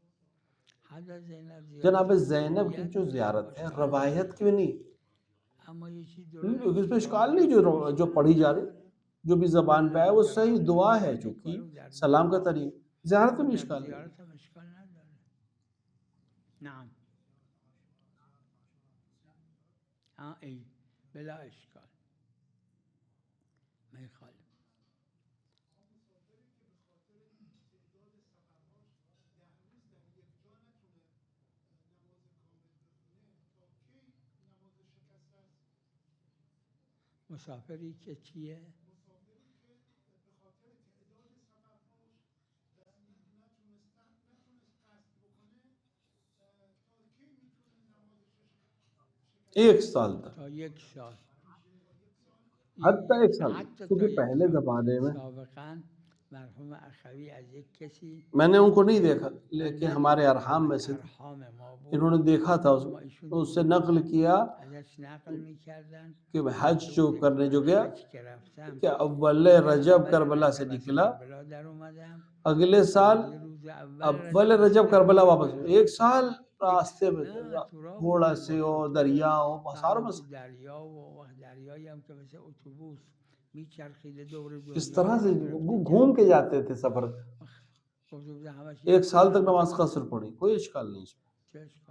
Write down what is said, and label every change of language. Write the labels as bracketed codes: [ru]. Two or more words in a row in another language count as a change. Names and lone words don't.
[ur] جناب زینب کی جو زیارت ہے روایت کی نہیں، اس میں اشکال نہیں، جو پڑھی جا رہی، جو بھی زبان پہ ہے وہ صحیح دعا ہے، چونکہ سلام کا طریقہ، زیارت میں اشکال نہیں۔ نعم ہاں ای بلا اشکال میں خالف۔ [fa] مسافری که چیه؟ [ur] ایک سال تک، [fa] تا یک سال، [ur] حتی ایک سال، کیونکہ پہلے زمانے میں [fa] سابقاً مرحوم اخوی از ایک کسی، [ur] میں نے ان کو نہیں دیکھا لیکن ہمارے ارحام میں سے انہوں نے دیکھا تھا، اس سے نقل کیا کہ حج جو کرنے جو گیا کہ اول رجب کربلا سے نکلا، اگلے سال اول رجب کربلا واپس، ایک سال راستے میں گھوڑا سے اور دریا اور ساروں میں اس طرح سے گھوم کے جاتے تھے سفر، ایک سال تک نماز قصر پڑھی، کوئی اشکال نہیں اس میں۔